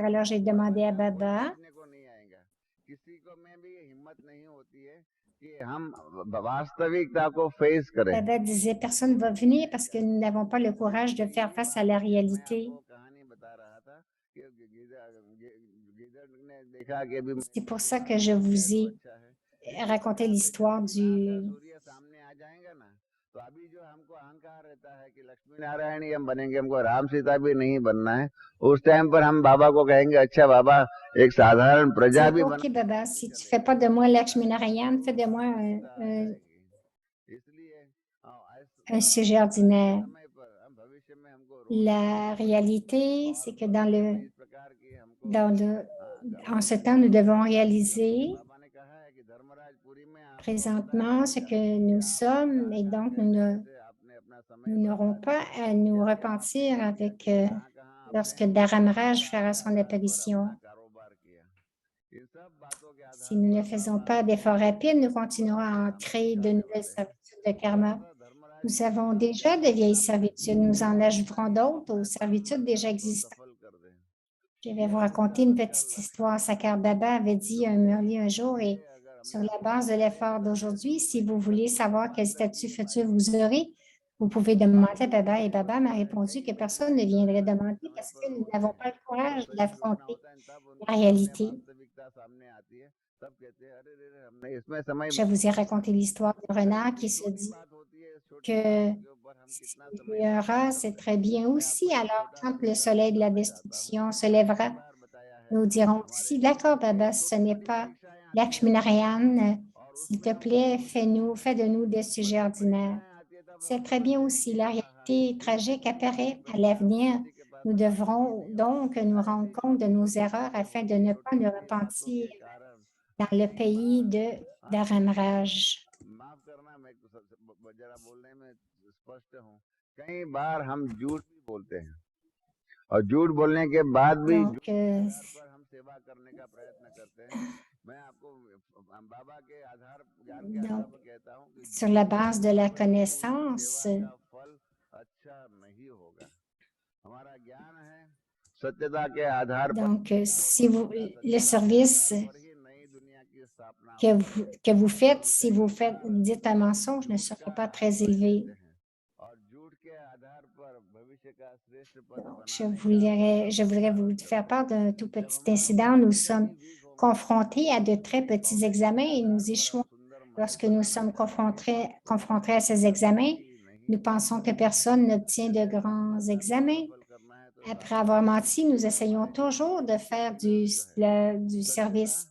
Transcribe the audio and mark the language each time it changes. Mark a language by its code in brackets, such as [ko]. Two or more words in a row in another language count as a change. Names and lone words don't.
[fr] Alors, j'ai demandé à Baba. Baba disait, personne ne va venir parce que nous n'avons pas le courage de faire face à la réalité. C'est pour ça que je vous ai raconté l'histoire du [hi] तो अभी जो हमको अहंकार रहता है कि लक्ष्मी नारायण ही हम बनेंगे, हमको राम सीता भी नहीं बनना है, उस टाइम पर हम बाबा को कहेंगे अच्छा बाबा एक साधारण प्रजा [fr] Dire, [hi] भी [fr] OK, Baba, si tu fais pas de moi Lakshmi Narayan, fais de moi [hi] इसलिए [fr] un sujet ordinaire. [hi] समय पर हम भविष्य में हमको [fr] La réalité, c'est que [hi] इस प्रकार की हमको [fr] en ce temps, nous devons réaliser [hi] बाबा ने कहा है कि धर्मराजपुरी में आपको [fr] présentement ce que nous sommes et donc nous [hi] आपने अपना समय [fr] n'aurons pas à nous repentir avec lorsque Dharamraj fera son apparition. [hi] कारोबार किया, इन सब बातों के आधार [fr] Si nous ne faisons pas d'efforts rapides, nous continuerons à en créer de nouvelles servitudes de karma. Nous avons déjà de vieilles servitudes, nous en ajouterons d'autres aux servitudes déjà existantes. [hi] सफल कर दें। [fr] Je vais vous raconter une petite histoire. Sakar Baba avait dit à un Murli un jour, et sur la base de l'effort d'aujourd'hui, si vous voulez savoir quel statut futur vous aurez, vous pouvez demander à Baba. Et Baba m'a répondu que personne ne viendrait demander parce que nous n'avons pas le courage d'affronter la réalité. [hi] वास्तविकता सामने आती है, तब कहते हैं अरे रे रे, हमने इसमें समय [fr] Je vous ai raconté l'histoire du renard qui se dit [hi] बात होती है, छोटी [fr] que [hi] बात के ऊपर हम कितना [fr] il y aura, c'est très bien aussi. Alors, quand le soleil de la destruction se lèvera, [hi] बार बताया है। [fr] nous dirons aussi, d'accord, Baba, ce n'est pas Lakshmi Narayan. S'il te plaît, fais de nous des sujets ordinaires. C'est très bien aussi. La réalité tragique apparaît à l'avenir. Nous devrons donc nous rendre compte de nos erreurs afin de ne pas nous repentir dans le pays de Dharamraj. [hi] माफ करना, मैं जरा बोलने में स्पष्ट हूँ, कई बार हम झूठ भी बोलते हैं और झूठ बोलने के बाद भी [fr] Donc, [hi] पर हम सेवा करने का प्रयत्न करते हैं। मैं आपको बाबा के आधार ज्ञान के आधार पर कहता हूँ कि [fr] sur la base de la connaissance, [hi] सेवा का फल अच्छा नहीं होगा। हमारा ज्ञान है सत्यता के आधार पर [fr] donc si vous, le service [hi] ही नई दुनिया की स्थापना [fr] que vous faites, si vous dites un mensonge, ne sera pas très élevé. [hi] और झूठ के आधार पर भविष्य का श्रेष्ठ पद [fr] Donc, je voudrais vous faire part d'un tout petit incident. Nous sommes confrontés à de très petits examens et nous échouons. Lorsque nous sommes confrontés à ces examens, nous pensons que personne n'obtient de grands examens. Après avoir menti, nous essayons toujours de faire du service.